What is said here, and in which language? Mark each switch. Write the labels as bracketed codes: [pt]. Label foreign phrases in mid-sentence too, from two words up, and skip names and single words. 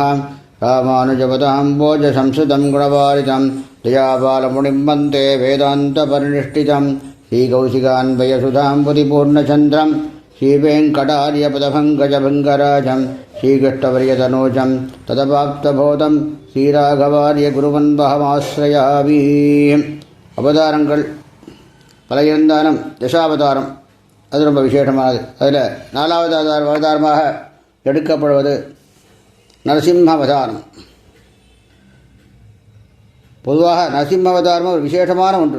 [sa] रामानुजपदाम्बोजसंस्कृतं गुणवारितं दयाबालमुनिं वन्दे वेदान्तपरिनिष्ठितं श्रीकौशिकान्वयसुधां पुतिपूर्णचन्द्रं श्रीवेङ्कटार्यपदभङ्गजभङ्गराजं श्रीकृष्णवर्यतनूजं तदपाप्तबोधं श्रीराघवार्य குருவன்பகமாஸ்ரயாமி. [ta] அவதாரங்கள் பல இருந்தாலும் தசாவதாரம் அது ரொம்ப விசேஷமானது. அதில் 4வது அவதாரமாக எடுக்கப்படுவது நரசிம்ம அவதாரம். பொதுவாக நரசிம்ம அவதாரம் ஒரு விசேஷமான ஒன்று.